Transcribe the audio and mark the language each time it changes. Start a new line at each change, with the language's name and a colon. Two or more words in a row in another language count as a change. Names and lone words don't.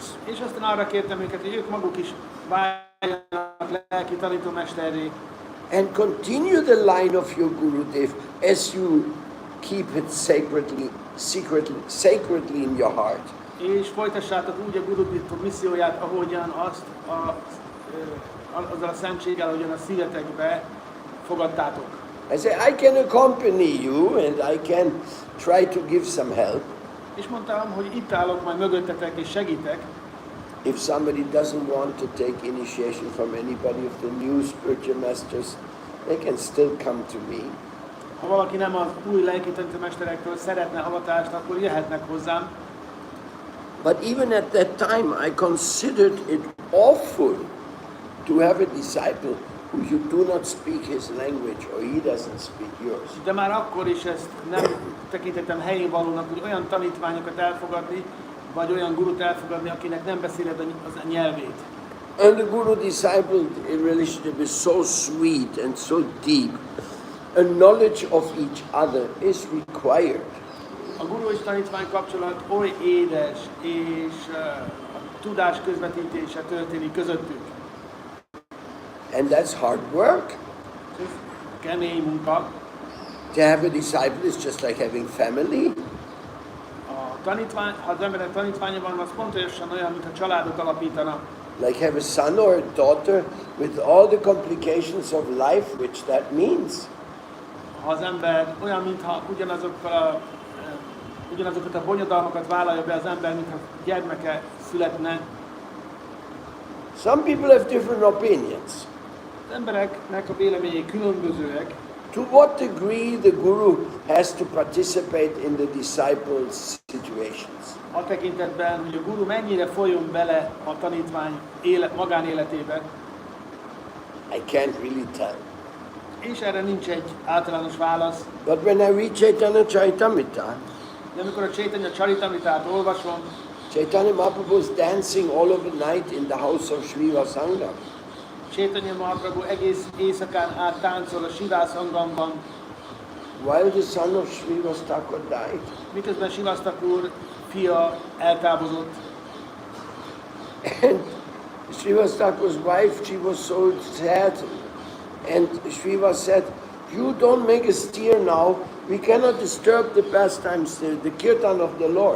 Hungarian: És aztán arra kértem őket, hogy ők maguk is váljanak lelki tanítómesterré.
English: And continue the line of your Gurudev as you keep it sacredly in your heart.
Hungarian: És folytassátok úgy a Gurudev misszióját, ahogyan azt azzal a szentséggel, ahogyan a szívetekbe fogadtátok.
English: I say, I can accompany you and I can try to give some help.
Hungarian: És mondtam, hogy itt állok majd mögöttetek és segítek.
English: if somebody doesn't want to take initiation from anybody of the new spiritual masters, they can still come to me.
Hungarian: Ha valaki nem az új lelki tanítómesterektől szeretne avatást, akkor jöhetnek hozzám.
English: But even at that time, I considered it awful to have a disciple who you do not speak his language or he doesn't speak yours.
Hungarian: De már akkor is ezt nem tekintettem helyén valónak, hogy olyan tanítványokat elfogadni, vagy olyan gurut elfogadni, akinek nem beszéled az a nyelvét.
English: And the guru-disciple relationship is so sweet and so deep. A knowledge of each other is required.
Hungarian: A guru és tanítvány kapcsolat oly édes, és a tudás közvetítése történik közöttük.
English: And that's hard work.
Hungarian: Ez kemény munka.
English: To have a disciple is just like having family.
Hungarian: A tanítvány, ha az emberek tanítványa van, az pontosan olyan, mint a családot alapítanak.
English: Like have a son or a daughter with all the complications of life, which that means.
Hungarian: Ha az ember olyan, mintha ugyanazokat a bonyodalmakat vállalja be az ember, mintha gyermeke születne.
English: Some people have different opinions.
Hungarian: Az embereknek a véleményei különbözőek.
English: To what degree the guru has to participate in the disciples' situations?
Hungarian: A tekintetben, hogy a guru mennyire folyjon bele a tanítvány magánéletébe.
English: I can't really tell.
Hungarian: És erre nincs egy általános válasz.
English: But when I read Chaitanya Charitamrita,
Hungarian: De amikor a Chaitanya Charitamritát olvasom,
English: Chaitanya Mahaprabhu is dancing all over the night in the house of Sriva Sangam.
Hungarian: Chaitanya Mahaprabhu egész éjszakán át táncol a Sivasanghamban,
English: While the son of Srivas Thakur died,
Hungarian: miközben Srivas Thakur fia eltávozott.
English: and Srivas Thakur's wife, she was so sad, and Srivas said, "You don't make a stir now. We cannot disturb the pastimes, the kirtan of the Lord."